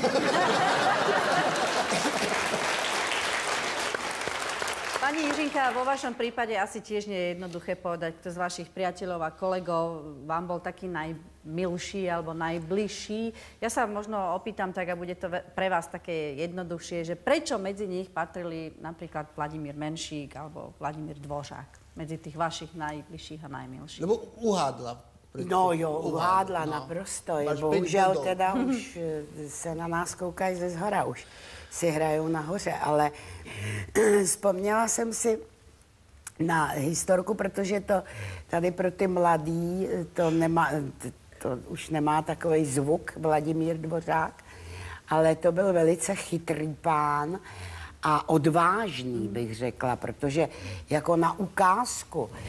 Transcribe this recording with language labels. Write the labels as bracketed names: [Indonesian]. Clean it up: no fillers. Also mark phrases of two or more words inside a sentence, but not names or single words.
[Slovak] Pani Jiřinka, vo vašom prípade asi tiež nie je jednoduché povedať, kto z vašich priateľov a kolegov vám bol taký najmilší alebo najbližší. Ja sa možno opýtam tak, a bude to pre vás také jednoduchšie, že prečo medzi nich patrili napríklad Vladimír Menšík alebo Vladimír Dvořák medzi tých vašich najbližších a najmilších? Lebo uhádla. [Czech] No jo, uhádla naprosto. Bohužel teda už se na nás koukají ze zhora, už si hrajou nahoře, ale vzpomněla jsem si na historku, protože to tady pro ty mladý to už nemá takový zvuk, Vladimír Dvořák, ale to byl velice chytrý pán a odvážný, bych řekla, protože jako na ukázku